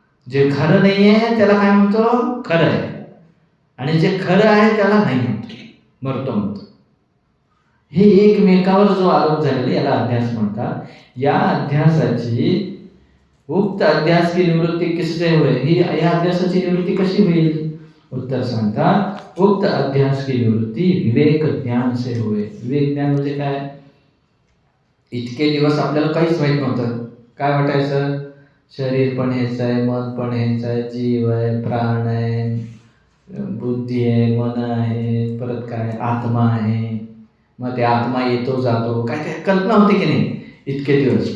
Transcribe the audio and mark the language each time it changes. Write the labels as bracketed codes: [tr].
[mr] जे खरं नाही आहे त्याला काय म्हणतो? खरं आहे. आणि जे खरं आहे त्याला नाही म्हणतो, मरतो म्हणतो. हे एकमेकावर जो आरोप झालेला याला अध्यास म्हणतात. या अध्यासाची [hi] उक्त अध्यास की निवृत्ती किससे होय? [mr] ही या अध्यासाची निवृत्ती कशी होईल? उत्तर सांगतात, [hi] उक्त अध्यास की निवृत्ती विवेक ज्ञान से होय. [mr] विवेक ज्ञान म्हणजे काय? इतके दिवस आपल्याला काहीच माहित नव्हतं. काय वाटायचं? शरीर पण हेच आहे, मन पण हेच आहे, जीव आहे, प्राण आहे, बुद्धी आहे, मन आहे, परत काय आत्मा आहे. मग ते आत्मा येतो जातो, काय काय कल्पना होती की नाही इतके दिवस.